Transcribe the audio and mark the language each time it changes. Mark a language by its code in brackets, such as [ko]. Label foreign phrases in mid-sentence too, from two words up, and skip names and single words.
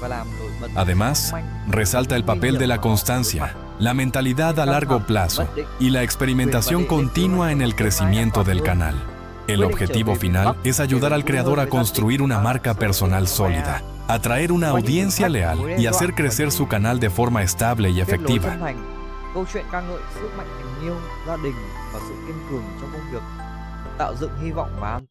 [es] Además, resalta el papel de la constancia, la mentalidad a largo plazo y la experimentación continua en el crecimiento del canal. El objetivo final es ayudar al creador a construir una marca personal sólida, atraer una audiencia leal y hacer crecer su canal de forma estable y efectiva. [vi] Câu chuyện ca ngợi sức mạnh tình yêu, gia đình và sự kiên cường trong công việc, tạo dựng hy vọng và an toàn.